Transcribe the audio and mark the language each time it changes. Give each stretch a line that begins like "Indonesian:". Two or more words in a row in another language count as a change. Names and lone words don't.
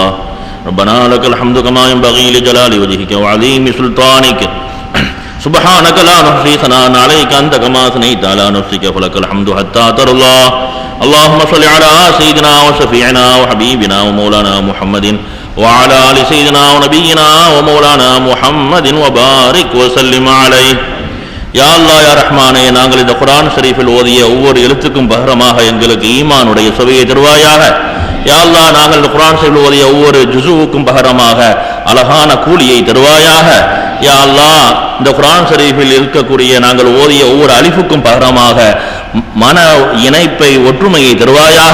Arabic: ربنا لك الحمد كما ينبغي لجلال وجهك وعظيم سلطانك سبحانك لا نحصي ثناء عليك أنت كما أثنيت على نفسك فلك الحمد حتى ترضى. اللهم صل على سيدنا وشفيعنا وحبيبنا ومولانا محمد وعلى آل سيدنا ونبينا ومولانا محمد وبارك وسلم عليه.
Tamil: யா அல்லாஹ் யா ரஹ்மானே, நாங்கள் இந்த குர்ஆன் ஷரீஃபில் ஓதிய ஒவ்வொரு எழுத்துக்கும் பகரமாக எங்களுக்கு ஈமானுடைய சுவையை தருவாயாக. யா அல்லாஹ், நாங்கள் இந்த குர்ஆன் ஷரீஃபில் ஓதிய ஒவ்வொரு ஜுஸுவுக்கும் பகரமாக அழகான கூலியை தருவாயாக. யா அல்லாஹ், இந்த குர்ஆன் ஷரீஃபில் இருக்கக்கூடிய நாங்கள் ஓதிய ஒவ்வொரு அலிஃபுக்கும் பகரமாக மன இணைப்பை ஒற்றுமையை தருவாயாக.